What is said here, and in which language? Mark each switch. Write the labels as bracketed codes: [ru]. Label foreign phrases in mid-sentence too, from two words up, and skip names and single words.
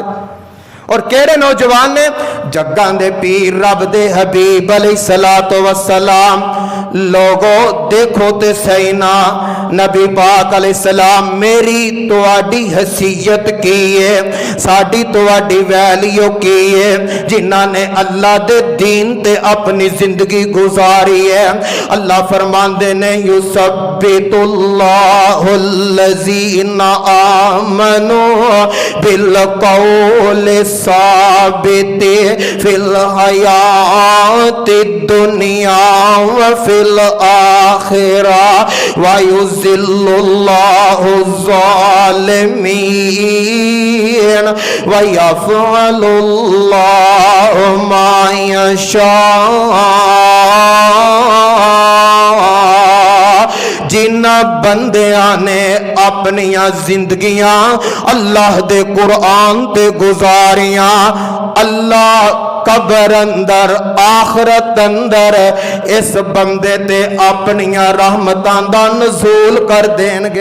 [pa] اور کیہڑے نوجوان نے جگاں دے پیر رب دے حبیب [ar] عليه الصلاة والسلام [pa] لوگو دیکھو تے سہی نا، نبی پاک علیہ السلام میری تہاڈی حیثیت کی ہے، ساڈی تہاڈی ویلیو کی ہے، جنہاں نے اللہ دے دین تے اپنی زندگی گزاری ہے. اللہ فرماندے نے [ar] يثبت الله الذين آمنوا بالقول الثابت في الحياة الدنيا وفي الآخرة ويضل الله الظالمين ويفعل الله ما يشاء. [pa] جنہاں بندیاں نے اپنیاں زندگیاں اللہ دے قرآن تے گزاریاں، اللہ قبر اندر آخرت اندر اس بندے تے اپنیاں رحمتاں دا نزول کر دینگے.